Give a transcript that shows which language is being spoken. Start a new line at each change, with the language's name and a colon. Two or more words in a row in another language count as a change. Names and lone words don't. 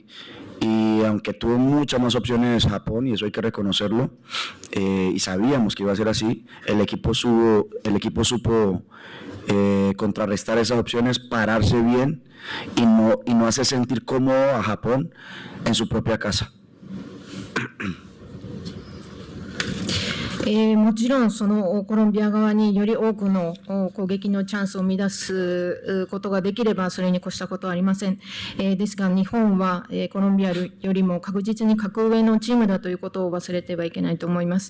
Spanish: Y aunque tuvo muchas más opciones Japón, y eso hay que reconocerlo, y sabíamos que iba a ser así, el equipo supo contrarrestar esas opciones, pararse bien y no hacer sentir cómodo a Japón en su propia casa.
Japanese: もちろんそのコロンビア側により多くの攻撃のチャンスを生み出すことができればそれに越したことはありません。ですが日本はコロンビアよりも確実に格上のチームだということを忘れてはいけないと思います。